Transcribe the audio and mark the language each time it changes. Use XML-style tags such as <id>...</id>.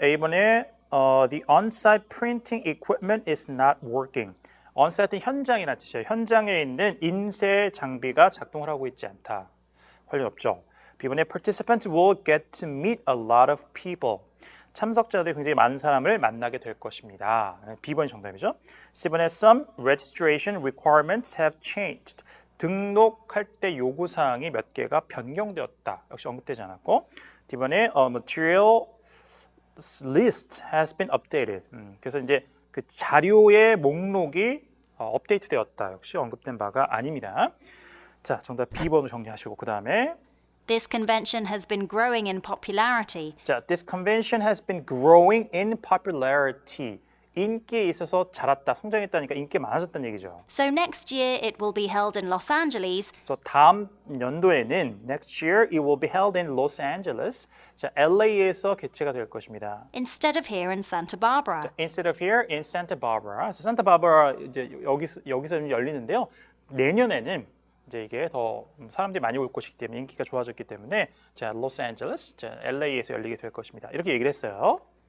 <ko>A번에</ko> <en>the on-site printing equipment is not working.</en> <ko>on-site는 현장이라는 뜻이에요. 현장에 있는 인쇄 장비가 작동을 하고 있지 않다. 관련 없죠. B번에</ko> <en>participants will get to meet a lot of people.</en> <ko>참석자들이 굉장히 많은 사람을 만나게 될 것입니다. B번이 정답이죠. C번에</ko> <en>some registration requirements have changed.</en> <ko>등록할 때 요구사항이 몇 개가 변경되었다. 역시 언급되지 않았고 D번에 material</ko> <en>list has been updated.</en> <ko>그래서 이제 그 자료의 목록이 업데이트되었다. 역시 언급된 바가 아닙니다. 자, 정답 B번으로 정리하시고 그 다음에</ko> <en>This convention has been growing in popularity. 자, this convention has been growing in popularity.</en> <ko>인기에 있어서 자랐다, 성장했다니까 인기가 많아졌다는 얘기죠.</ko> <en>So next year it will be held in Los Angeles.</en> <ko>그래서 다음 연도에는</ko> <en>next year it will be held in Los Angeles.</en> <ko>자, LA에서 개최가 될 것입니다.</ko> <en>Instead of here in Santa Barbara. Instead of here in Santa Barbara.</en> <ko>그래서 Santa Barbara 이제 여기서 좀 열리는데요. 내년에는 이제 이게 더 사람들이 많이 올 것이기 때문에 인기가 좋아졌기 때문에 자, 로스앤젤레스, 자, LA에서 열리게 될 것입니다. 이렇게 얘기를 했어요.</ko>